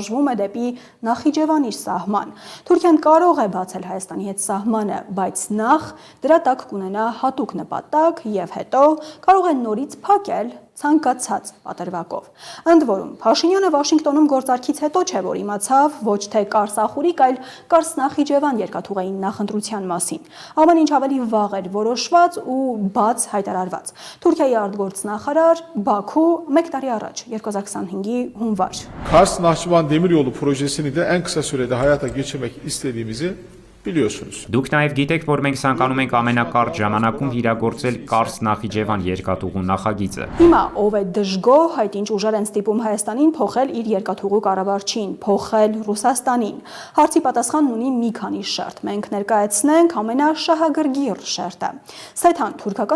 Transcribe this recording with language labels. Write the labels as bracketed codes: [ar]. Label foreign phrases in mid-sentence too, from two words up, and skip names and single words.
[hy] է դեպի Նախիջևանի սահման։ Թուրքիան կարող է բացել Հայաստանի հետ սահմանը, բայց նախ դրա տակ կունենա հատուկ նպատակ եւ հետո կարող է նորից փակել ցանկացած պատրվակով։ Ընդ որում, Փաշինյանը Վաշինգտոնում գործարքից հետո չէ, որ իմացավ ոչ թե Կարս-Ախուրիկ, այլ Կարս-Նախիջևան երկաթուղային նախընտրության մասին։ Ամեն ինչ ավելի վաղ էր որոշված ու բաց հայտարարված։ Թուրքիայի արտգործնախարար Բաքու 1 տարի առաջ, 2025-ի հունվար։ [tr] Kars-Nahçıvan demiryolu projesini de en kısa sürede hayata geçirmek istediğimizi biliyorsunuz. [hy] Դուք նաև գիտեք, որ մենք ցանկանում ենք ամենակարճ ժամանակում իրագործել Կարս-Նախիջևան երկաթուղու նախագիծը։ Հիմա ով է դժգոհ, այդ ինչ ուժեր են ստիպում Հայաստանին փոխել իր երկաթուղու կառավարչին, փոխել Ռուսաստանին։ Հարցի պատասխանն ունի մի քանի շերտ։ Մենք ներկայացնենք ամենաշահագրգիռ շերտը։ Սեթան թուրքական